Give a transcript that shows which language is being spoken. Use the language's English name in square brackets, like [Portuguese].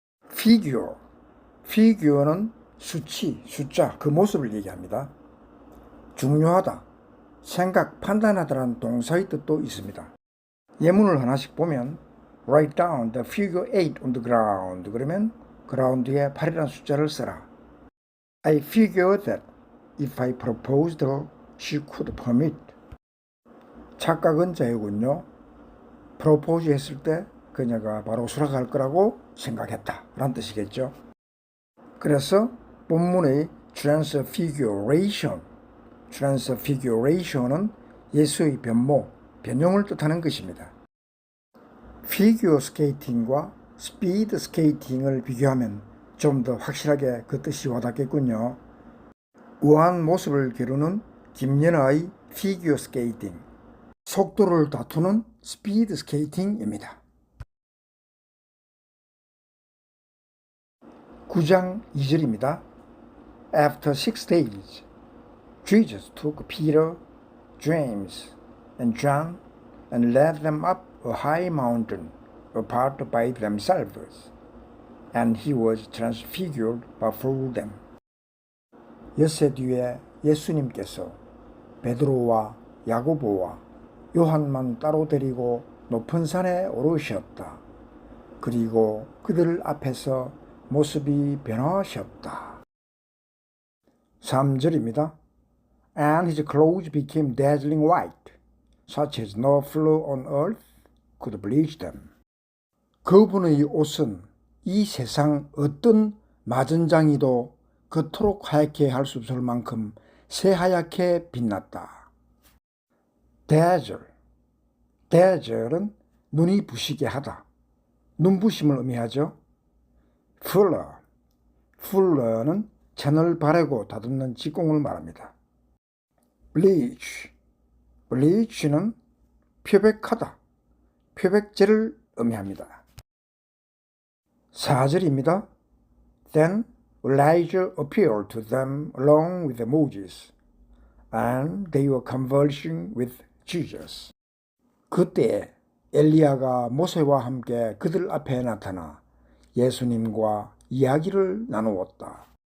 [Korean] figure, figure는 수치, 숫자, 그 모습을 얘기합니다. 중요하다, 생각, 판단하다라는 동사의 뜻도 있습니다. 예문을 하나씩 보면 [English] write down the figure 8 on the ground, [Korean] 그러면 그라운드에 8이라는 숫자를 써라. [English] I figured that if I proposed her, she could permit. [Korean] 착각은 자유군요. 프로포즈 했을 때 그녀가 바로 수락할 거라고 생각했다 라는 뜻이겠죠. 그래서 본문의 transfiguration은 예수의 변모, 변형을 뜻하는 것입니다. 피규어 스케이팅과 스피드 스케이팅을 비교하면 좀 더 확실하게 그 뜻이 와닿겠군요. 우아한 모습을 기르는 김연아의 피규어 스케이팅, 속도를 다투는 스피드 스케이팅입니다. 9장 2절입니다. [English] After 6 days, Jesus took Peter, James, and John and led them up a high mountain apart by themselves, and he was transfigured before them. [Korean] 엿새 뒤에 예수님께서 베드로와 야고보와 요한만 따로 데리고 높은 산에 오르셨다. 그리고 그들 앞에서 모습이 변하셨다. 3절입니다. [English] And his clothes became dazzling white, such as no floor on earth could bleach them. [Korean] 그분의 옷은 이 세상 어떤 마전장이도 그토록 하얗게 할 수 없을 만큼 새하얗게 빛났다. dazzle은 눈이 부시게 하다, 눈부심을 의미하죠. fuller는 천을 바르고 다듬는 직공을 말합니다. bleach는 표백하다, 표백제를 의미합니다. 4절입니다. [English] Then Elijah appeared to them along with Moses, and they were conversing with Jesus. [Korean] 그때 엘리야가 모세와 함께 그들 앞에 나타나 예수님과 이야기를 나누었다.